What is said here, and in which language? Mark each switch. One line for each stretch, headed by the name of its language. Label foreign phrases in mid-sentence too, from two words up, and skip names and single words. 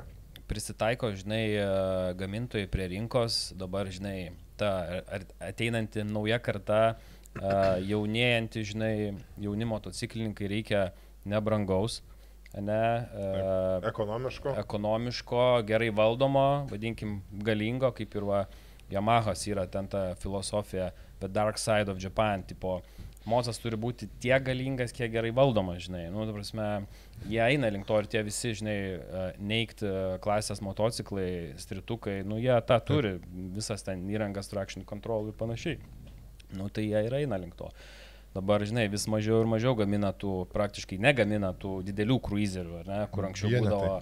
Lithuanian: Prisitaiko, žinai, gamintojai prie rinkos, dabar, žinai, ta ateinanti nauja karta, jaunėjanti, žinai, jauni motociklininkai reikia nebrangaus, ne, ekonomiško, gerai valdomo, vadinkim, galingo, kaip ir va, Yamahas yra ten ta filosofija,
English: the dark side of Japan,
Lithuanian: tipo, mocas turi būti tiek galingas, kiek gerai valdomas, žinai. Nu, ta prasme, jie eina link to ir tie visi, žinai, neigt klasės motociklai, stritukai, nu, jie tą turi, visas ten įrangas,
English: traction control
Lithuanian: ir panašiai. Nu, tai jie ir eina link to. Dabar, žinai, vis mažiau ir mažiau gamina tų, praktiškai negamina tų didelių cruiserių, ne, kur anksčiau būdavo.